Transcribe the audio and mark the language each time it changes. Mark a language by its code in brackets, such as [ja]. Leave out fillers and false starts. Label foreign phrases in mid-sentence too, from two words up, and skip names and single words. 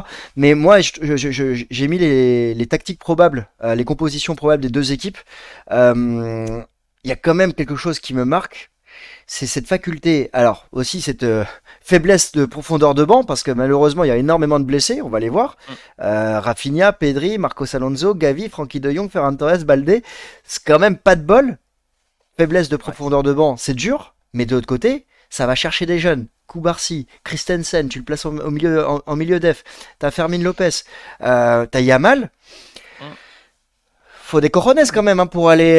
[fr] Mais moi, j'ai mis les tactiques probables, les compositions probables des deux équipes. Il y a quand même quelque chose qui me marque, c'est cette faculté, alors aussi cette faiblesse de profondeur de banc, parce que malheureusement il y a énormément de blessés, on va les voir. Mm. Rafinha, Pedri, Marcos Alonso, Gavi, Frankie de Jong, Ferran Torres, Balde, c'est quand même pas de bol. Faiblesse de Ouais, profondeur de banc, c'est dur, mais de l'autre côté, ça va chercher des jeunes. Koubarsi, Christensen, tu le places au milieu, en milieu def. T'as Fermin Lopez, t'as Yamal. Mmh. Faut des cojones quand même hein, pour aller